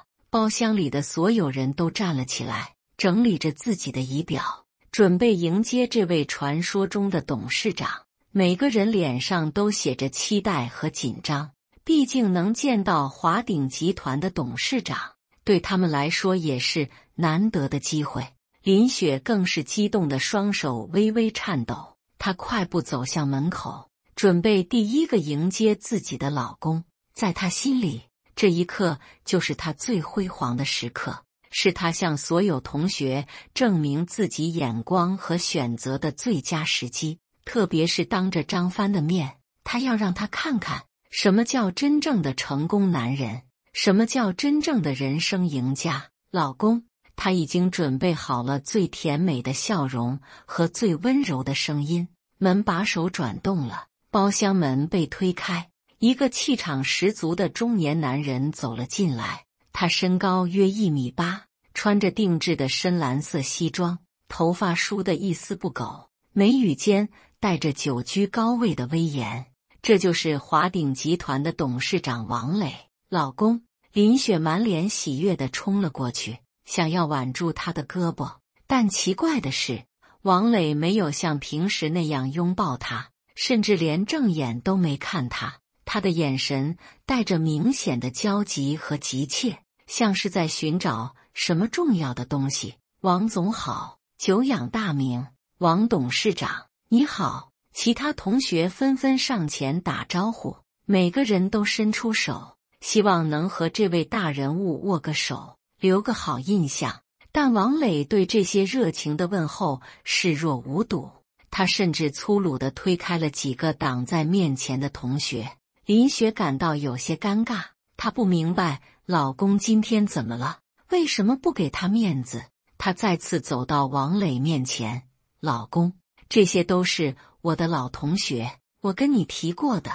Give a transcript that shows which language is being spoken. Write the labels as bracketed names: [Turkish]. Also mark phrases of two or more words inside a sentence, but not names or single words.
[Chinese] 包廂裡的所有人都站了起來，整理着自己的儀表，準備迎接這位傳說中的董事長。每個人臉上都寫着期待和緊張，畢竟能見到華鼎集團的董事長，對他們來說也是難得的機會。林雪更是激動的雙手微微顫抖，她快步走向门口，準備第一個迎接自己的老公。在她心裡，這一刻就是她最輝煌的時刻，是她向所有同學證明自己眼光和選擇的最佳時機。特別是當着張帆的面，她要讓他看看什麼叫真正的成功男人，什麼叫真正的人生贏家。老公，她已經準備好了最甜美的笑容和最溫柔的聲音。門把手轉動了，包廂門被推開，一個氣場十足的中年男人走了進來。他身高約1.8米，穿着定制的深藍色西裝，頭髮梳得一絲不苟，眉宇間帶着久居高位的威嚴。這就是華鼎集團的董事長王磊。老公，林雪滿臉喜悅地衝了過去，想要挽住他的胳膊。但奇怪的是， 王磊沒有像平時那樣擁抱她，甚至連正眼都沒看她。他的眼神帶着明顯的焦急和急切，像是在尋找什麼重要的東西。王總好，久仰大名。王董事長你好。其他同學紛紛上前打招呼，每個人都伸出手，希望能和這位大人物握個手，留個好印象。但王磊對這些熱情的問候視若無睹，他甚至粗魯地推開了幾個擋在面前的同學。林雪感到有些尷尬，她不明白老公今天怎麼了，為什麼不給她面子。她再次走到王磊面前，老公，這些都是我的老同學，我跟你提過的。